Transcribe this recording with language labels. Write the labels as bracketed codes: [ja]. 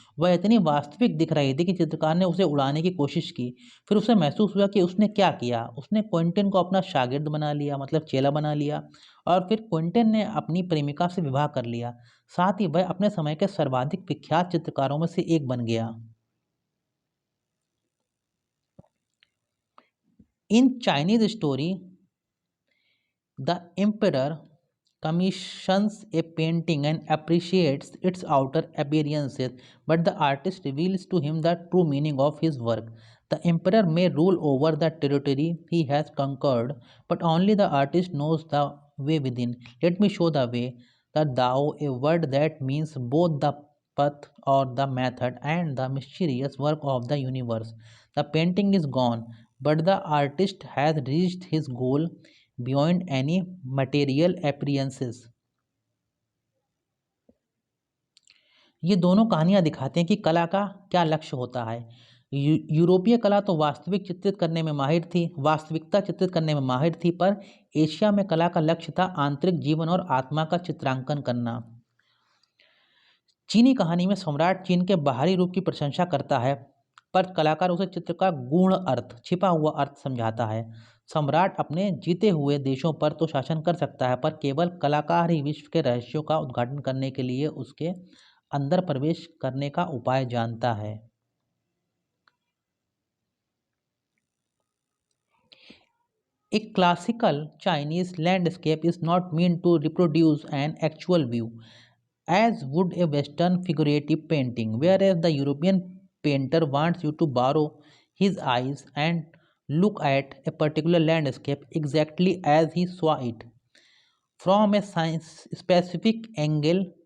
[hi] वह इतनी वास्तविक दिख रही थी कि चित्रकार ने उसे उड़ाने की कोशिश की। फिर उसे महसूस हुआ कि उसने क्या किया। उसने क्विंटेन को अपना शागिर्द बना लिया, मतलब चेला बना लिया, और फिर क्विंटेन ने अपनी प्रेमिका से विवाह कर लिया। साथ ही वह अपने समय के सर्वाधिक विख्यात चित्रकारों में से एक बन गया। [en] In Chinese story, the emperor commissions a painting and appreciates its outer appearances, but the artist reveals to him the true meaning of his work. The emperor may rule over the territory he has conquered, but only the artist knows the way within. Let me show the way. The Tao, a word that means both the path or the method and the mysterious work of the universe. The painting is gone, but the artist has reached his goal beyond any material appearances. [hi] ये दोनों कहानियाँ दिखाते हैं कि कला का क्या लक्ष्य होता है। यूरोपीय कला तो वास्तविकता चित्रित करने में माहिर थी, पर एशिया में कला का लक्ष्य था आंतरिक जीवन और आत्मा का चित्रांकन करना। चीनी कहानी में सम्राट चीन के बाहरी रूप की प्रशंसा करता है, पर कलाकार उसे चित्र का गूढ़ अर्थ, छिपा हुआ अर्थ समझाता है। सम्राट अपने जीते हुए देशों पर तो शासन कर सकता है, पर केवल कलाकार ही विश्व के रहस्यों का उद्घाटन करने के लिए उसके अंदर प्रवेश करने का उपाय जानता है। [en] A classical Chinese landscape is not meant to reproduce an actual view, as would a Western figurative painting, whereas the European painter wants you to borrow his eyes and look at a particular landscape exactly as he saw it, from a specific angle.